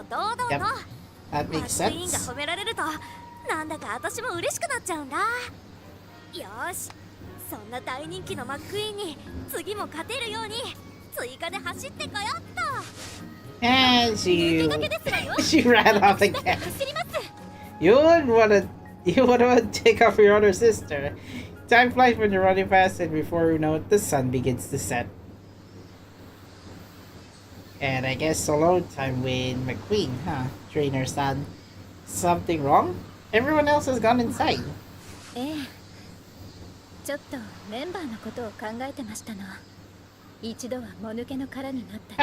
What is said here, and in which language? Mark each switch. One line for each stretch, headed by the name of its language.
English: Yep, that makes sense.
Japanese: が褒められるとなんだか私も嬉しくなっちゃうんだ。よし、そんな大人気のマックイーンに次も勝てるように追加で走ってこよっと。
English: And she ran off again. You would want to take off your older sister. Time flies when you're running fast, and before you know it, the sun begins to set. And I guess alone time with McQueen, huh? Trainer-san. Something wrong? Everyone else has gone inside.
Japanese: ちょっとメンバーのことを考えてましたの。一度はもぬけの殻になった。